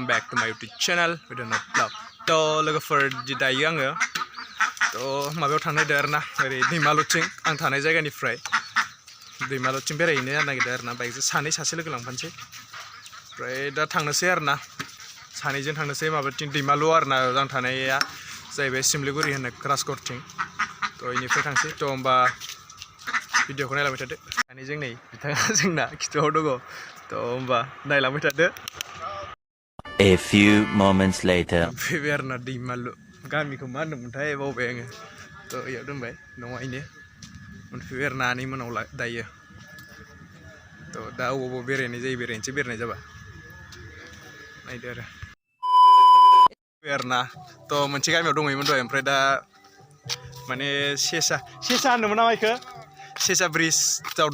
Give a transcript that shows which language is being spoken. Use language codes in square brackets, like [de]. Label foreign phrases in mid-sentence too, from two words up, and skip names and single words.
[en] back to my YouTube channel [brx] Gwdan2 Vlog तो लोगोफोर दायो आङो तो माबायाव थांनो नागिरदों आरोना ओरै दैमालुथिं आं थानाय जायगानिफ्राय दैमालुथिं बेरायहैनो नागिरदों आरोना बाइकजों सासे लोगो लांफानोसै ओमफ्राय दा थांनोसै आरोना सानैजों थांनोसै माबाथिं दैमालु आरोना आं थानाया जाहैबाय सिमलिगुरि होननाय राजगड़थिं तो इनिफ्राय थांसै तो होमबा भिडिअखौ नायलांबाय थादो सानैजों नै बिथाङा जोंना खिथुआव दङ तो होमबा नायलांबाय थादो [en] A few moments later. [brx] फैबाय आरोना दैमालु गामिखौ मा होनदोंमोनथाय बावबाय आङो तो इयाव दोनबाय न'आवहायनो मोनफैबाय आरोना आनै मोनाव दायो तो दा अबाव बेरायनाय जायो बेरायनाय जाबा नायदो आरो आरोना तो मोनसे गामियाव दंहैयोमोन दहाय ओमफ्राय दा माने सेसा होनदोंमोन नामा इखो सेसा ब्रिजआव